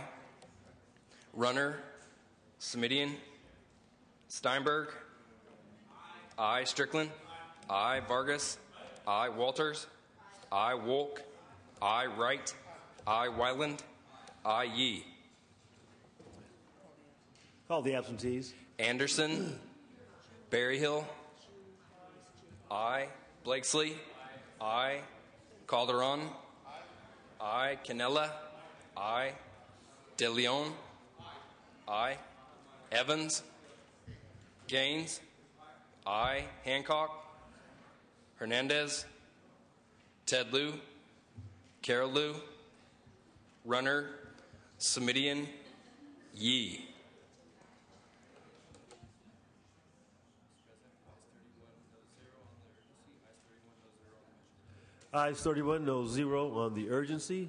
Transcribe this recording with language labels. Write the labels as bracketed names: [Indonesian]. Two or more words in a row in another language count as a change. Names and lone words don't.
[English] Runner, Smidian, Steinberg, aye. Strickland, aye. Vargas, aye. Walters, aye. Wolk, aye. Wright, aye. Wyland, aye. Yee. Call the absentees. Anderson, Berryhill, aye. Blakesley, aye. Calderon, aye. Cannella, aye. De Leon, aye. Evans, Gaines, aye. Hancock, Hernandez, Ted Lieu, Carol Lieu, Runner, Smidian, Yee. Ayes 31, no 0 on the urgency.